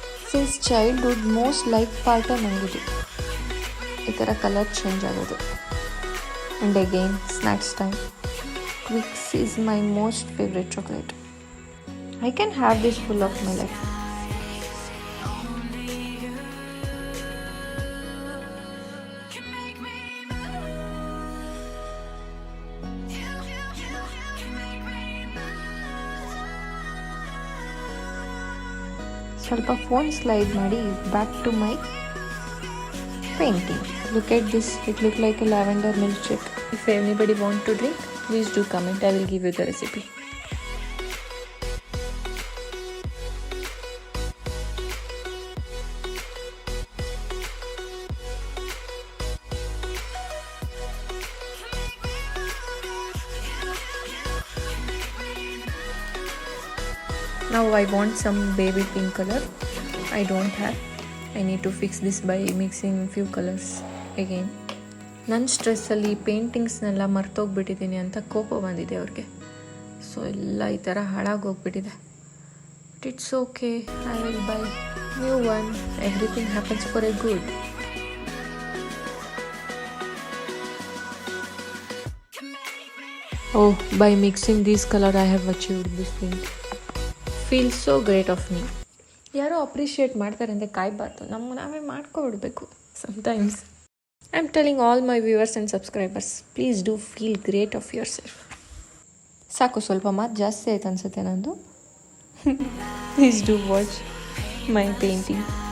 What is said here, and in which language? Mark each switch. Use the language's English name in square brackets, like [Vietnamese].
[English] since childhood most like ಪಾರ್ಟೇ [Kannada] ನನಗಿದು, ಈ ಥರ ಕಲರ್ ಚೇಂಜ್ ಆಗೋದು. [English] And again snacks time. Twix is my most favorite chocolate. I can have this full of my life. [Kannada] ಸ್ವಲ್ಪ phone slide ಮಾಡಿ [English] Back to my painting. Look at this, it look like a lavender milkshake. If anybody want to drink, please do comment, I will give you the recipe. Now I want some baby pink color. I don't have. I need to fix this by mixing few colors again. [Kannada] ನನ್ನ ಸ್ಟ್ರೆಸ್ಸಲ್ಲಿ ಪೇಂಟಿಂಗ್ಸ್ನೆಲ್ಲ ಮರ್ತೋಗ್ಬಿಟ್ಟಿದ್ದೀನಿ ಅಂತ ಕೋಪ ಬಂದಿದೆ ಅವ್ರಿಗೆ. [English] so [Kannada] ಎಲ್ಲ ಈ ಥರ ಹಾಳಾಗೋಗ್ಬಿಟ್ಟಿದೆ. [English] But it's okay, I will buy new one. Everything happens for a good. Oh, by mixing this color I have achieved this thing. Feels so great of me. [Kannada] ಯಾರೋ appreciate ಮಾಡ್ತಾರೆ ಅಂದರೆ ಕಾಯಬಾರ್ದು, ನಾವೇ ಮಾಡ್ಕೊಬಿಡ್ಬೇಕು sometimes. [English] I am telling all my viewers and subscribers, please do feel great of yourself. [Kannada] ಸಾಕು, ಸ್ವಲ್ಪ ಮಾತು ಜಾಸ್ತಿ ಆಯ್ತು ಅನ್ಸುತ್ತೆ ನಂದು. [English] Please do watch my painting.